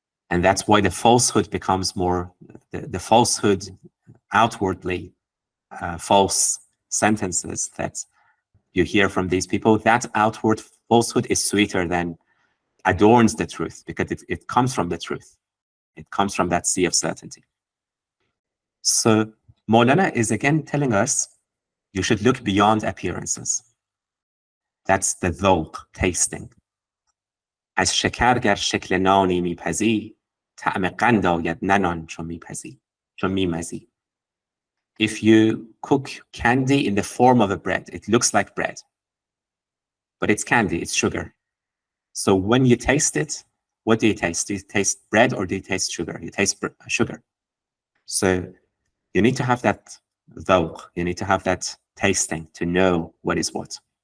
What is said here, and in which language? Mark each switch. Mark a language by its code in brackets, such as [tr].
[en] And that's why the falsehood becomes more, the falsehood outwardly, false sentences that you hear from these people, that outward falsehood is sweeter than adorns the truth because it comes from the truth. It comes from that sea of certainty. So Mawlana is again telling us you should look beyond appearances. That's the dhawq, tasting. [fa] از شکر گر شکل نانی میپزی طعم قند آید ننان چون میمزی. [en] If you cook candy in the form of a bread, it looks like bread, but it's candy, it's sugar. So when you taste it, what do you taste? Do you taste bread or do you taste sugar? You taste sugar. So you need to have that dhawq, you need to have that tasting to know what is what.